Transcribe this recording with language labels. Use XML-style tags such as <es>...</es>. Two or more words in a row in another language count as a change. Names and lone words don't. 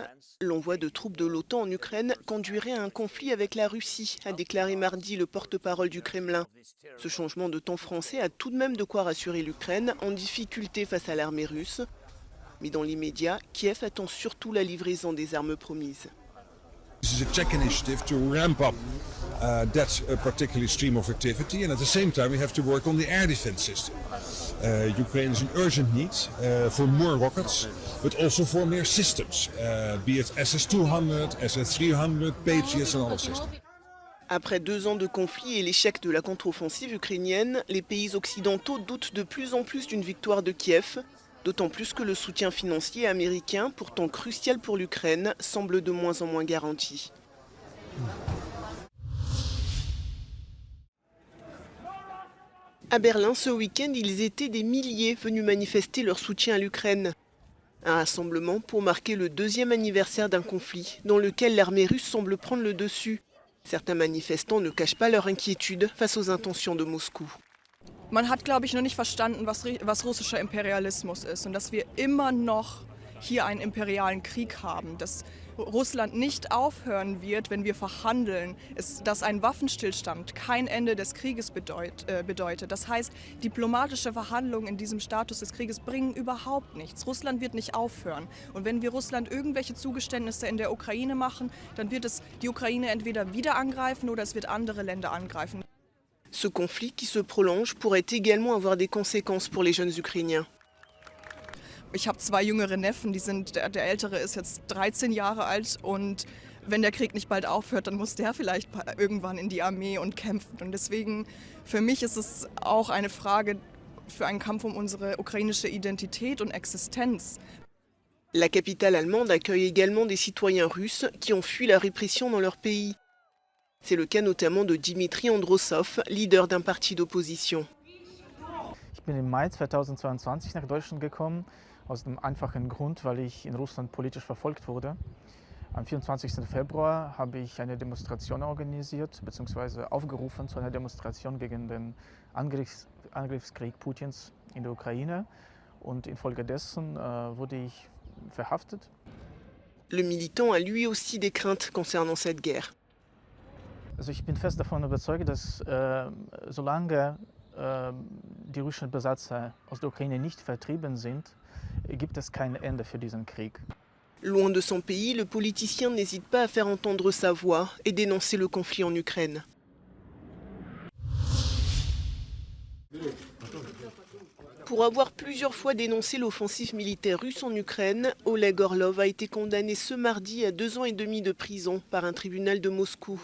<fr>L'envoi de troupes de l'OTAN en Ukraine conduirait à un conflit avec la Russie, a déclaré mardi le porte-parole du Kremlin. Ce changement de ton français a tout de même de quoi rassurer l'Ukraine, en difficulté face à l'armée russe. Mais dans l'immédiat, Kiev attend surtout la livraison des armes promises.</fr> <en>This is a Czech initiative to ramp up that particular stream of activity, and at the same time we have to work on the air defense system. Ukraine is in urgent need for more rockets, but also for more systems, be it SS-200, SS-300, Patriots and other systems.</en> <fr>Après 2 ans de conflit et l'échec de la contre-offensive ukrainienne, les pays occidentaux doutent de plus en plus d'une victoire de Kiev, d'autant plus que le soutien financier américain, pourtant crucial pour l'Ukraine, semble de moins en moins garanti. À Berlin, ce week-end, ils étaient des milliers venus manifester leur soutien à l'Ukraine. Un rassemblement pour marquer le 2e anniversaire d'un conflit dans lequel l'armée russe semble prendre le dessus. Certains manifestants ne cachent pas leur inquiétude face aux intentions de Moscou.</fr> <de>Man hat, glaube ich, noch nicht verstanden, was russischer Imperialismus ist und dass wir immer noch hier einen imperialen Krieg haben, dass Russland nicht aufhören wird, wenn wir verhandeln, dass ein Waffenstillstand kein Ende des Krieges bedeutet. Das heißt, diplomatische Verhandlungen in diesem Status des Krieges bringen überhaupt nichts. Russland wird nicht aufhören. Und wenn wir Russland irgendwelche Zugeständnisse in der Ukraine machen, dann wird es die Ukraine entweder wieder angreifen oder es wird andere Länder angreifen.</de> <fr>Ce conflit qui se prolonge pourrait également avoir des conséquences pour les jeunes Ukrainiens.</fr> <de>Ich habe 2 jüngere Neffen, der ältere ist jetzt 13 Jahre alt und wenn der Krieg nicht bald aufhört, dann muss der vielleicht irgendwann in die Armee und kämpfen. Und deswegen, für mich ist es auch eine Frage für einen Kampf um unsere ukrainische Identität und Existenz.</de> <fr>La capitale allemande accueille également des citoyens russes qui ont fui la répression dans leur pays. C'est le cas notamment de Dimitri Androssov, leader d'un parti d'opposition.</fr> <de>Ich bin im Mai 2022 nach Deutschland gekommen, aus dem einfachen Grund, weil ich in Russland politisch verfolgt wurde. Am 24. Februar habe ich eine Demonstration organisiert bzw. aufgerufen zu einer Demonstration gegen den Angriffskrieg Putins in der Ukraine und infolgedessen wurde ich verhaftet.</de> <fr>Le militant a lui aussi des craintes concernant cette guerre.</fr> <de>Also ich bin fest davon überzeugt, dass solange die russischen Besatzer aus der Ukraine nicht vertrieben sind, gibt es kein Ende für diesen Krieg.</de> <fr>Loin de son pays, le politicien n'hésite pas à faire entendre sa voix et dénoncer le conflit en Ukraine. Pour avoir plusieurs fois dénoncé l'offensive militaire russe en Ukraine, Oleg Orlov a été condamné ce mardi à 2 ans et demi de prison par un tribunal de Moscou.</fr>